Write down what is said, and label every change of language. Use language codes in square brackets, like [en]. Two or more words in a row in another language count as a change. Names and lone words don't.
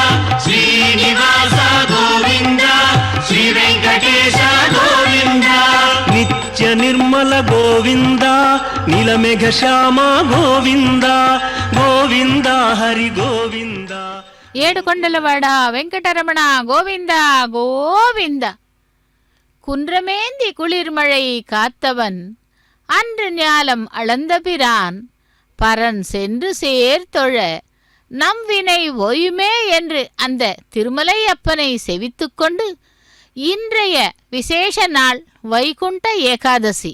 [te] శ్రీనివాస గోవింద శ్రీ వెంకటేశ గోవింద నిత్య నిర్మల గోవింద నీలమేఘ శ్యామ గోవింద గోవింద హరి గోవింద ఏడుకొండలవాడ వెంకటరమణ [ta] గోவிந்த கோவிந்த குன்றமேந்தி குளிர்மழை காத்தவன் அன்று ஞாலம் அளந்தபிரான் பரன் சென்று சேர்த்தொழ நம் வினை ஓயுமே என்று அந்த திருமலையப்பனை செவித்துக்கொண்டு இன்றைய விசேஷ நாள் வைகுண்ட ஏகாதசி.